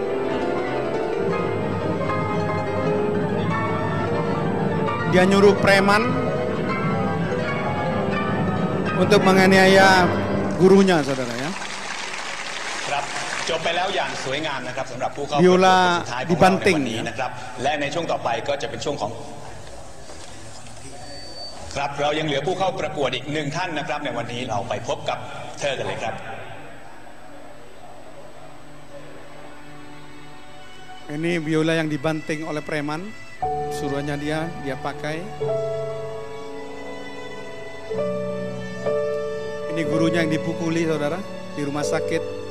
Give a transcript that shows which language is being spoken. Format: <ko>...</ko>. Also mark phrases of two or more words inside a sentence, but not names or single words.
<id>Dia nyuruh preman untuk menganiaya gurunya, saudara, ya.</id> <th>ครับจบไปแล้วอย่างสวยงามนะครับสำหรับผู้เข้า</th> <id>Biola</id> <th>สุดท้ายของเราในวันนี้นะครับและในช่วงต่อไปก็จะเป็นช่วงของครับเรายังเหลือผู้เข้าประกวดอีกหนึ่งท่านนะครับในวันนี้เราไปพบกับเธอกันเลยครับ</th> <id>Ini biola yang dibanting oleh preman, suruhannya dia pakai. Ini gurunya yang dipukuli, saudara, di rumah sakit.</id>